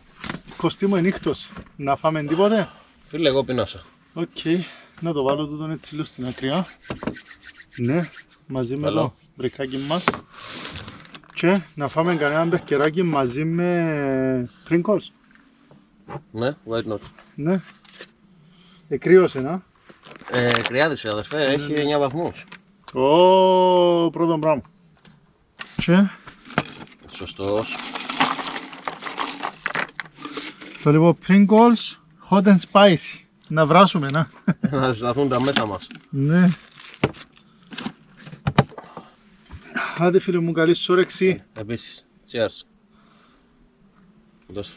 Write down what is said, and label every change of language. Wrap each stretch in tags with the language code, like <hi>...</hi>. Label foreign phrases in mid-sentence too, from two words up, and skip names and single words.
<el>Κωστή μου ενύχτος, να φάμε τίποτε. Φίλε, εγώ πεινάσα. Οκ, να το βάλω τούτον έτσι λίγο στην ακριά. Ναι, μαζί με Καλό. το μπρικάκι μας. Και να φάμε κανένα μπερκεράκι μαζί με Pringles. Ναι,</el> <en>why not.</en> <el>Ναι. Εκρύωσε, να. Κρυάδησε αδερφέ, έχει 9 βαθμούς. Ω, πρώτο πράγμα. Και Σωστός. το λοιπόν Pringles</el> <en>hot and spicy.</en> <el>Να βράσουμε, να. Να ζηταθούν τα μέσα μας. Ναι. Άντε φίλε μου, καλή σου όρεξη. Επίσης. Cheers. Δώσε.</el>